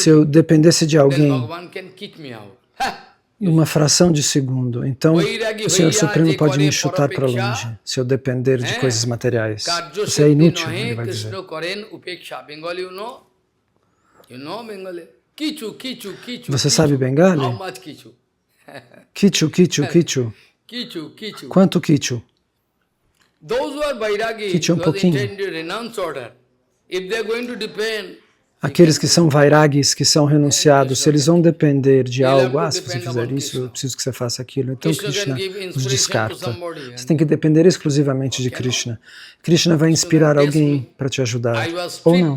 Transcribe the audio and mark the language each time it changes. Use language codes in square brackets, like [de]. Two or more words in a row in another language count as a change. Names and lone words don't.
[pt] Se eu dependesse de alguém uma fração de segundo, então o Senhor Supremo pode me chutar para longe, se eu depender de coisas materiais. Isso é inútil, ele vai dizer. Você sabe Bengali? [bn] কিছু, কিছু, কিছু. [pt] Quanto kichu? Kichu é um pouquinho. Aqueles que são vairagis, que são renunciados, se eles vão depender de algo, se você fizer isso, eu preciso que você faça aquilo, então Krishna os descarta. Você tem que depender exclusivamente de Krishna. Krishna vai inspirar alguém para te ajudar, ou não.